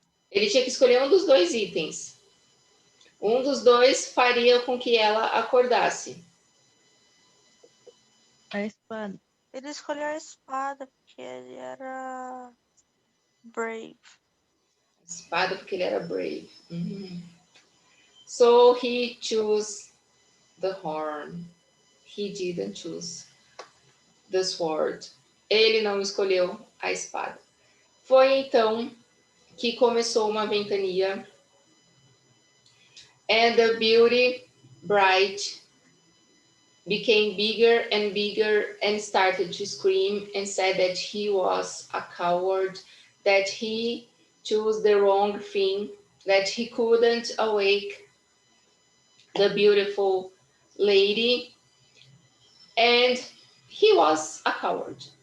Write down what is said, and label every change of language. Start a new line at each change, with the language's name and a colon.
Portuguese: Ele tinha que escolher um dos dois itens. Um dos dois faria com que ela acordasse. A espada. Ele escolheu a espada porque ele era
English: brave.
Portuguese: Espada porque ele era
English: brave. So he chose the horn. He didn't choose the sword.
Portuguese: Ele não escolheu a espada. Foi então que começou uma ventania.
English: And the beauty bright became bigger and bigger and started to scream and said that he was a coward, that he chose the wrong thing, that he couldn't awake the beautiful lady, and he was a coward.